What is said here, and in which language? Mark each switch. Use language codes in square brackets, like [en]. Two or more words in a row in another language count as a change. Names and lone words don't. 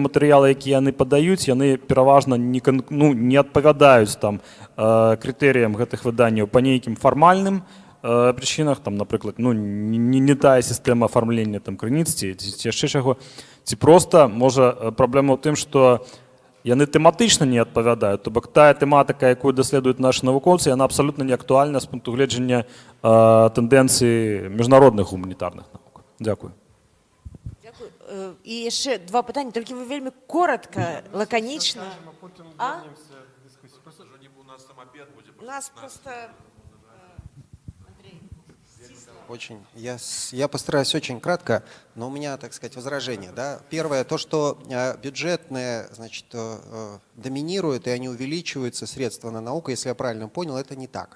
[be] матэрыялы, якія яны падаюць, яны пераважна не адпавядаюць крытэрыям гэтых выданняў па нейкім фармальным прычынах, напрыклад, не тая сістэма афармлення крыніц ці яшчэ чаго, ці проста, можа, праблема ў тым, што яны тэматычна не адпавядаюць, то бок тая тэматыка, якую даследуюць нашы навукоўцы, яна абсалютна не актуальна з пункту гледжання тэндэнцыі міжнародных гуманітарных навук. Дзякую. Дзякую. І яшчэ 2 пытанні, толькі вы вельмі коротка, лаканічна. [ru] У нас просто... Очень. Я постараюсь очень кратко, но у меня, так сказать, возражение. Да? Первое, то, что бюджетные, значит, доминируют и они увеличиваются, средства на науку, если я правильно понял, это не так.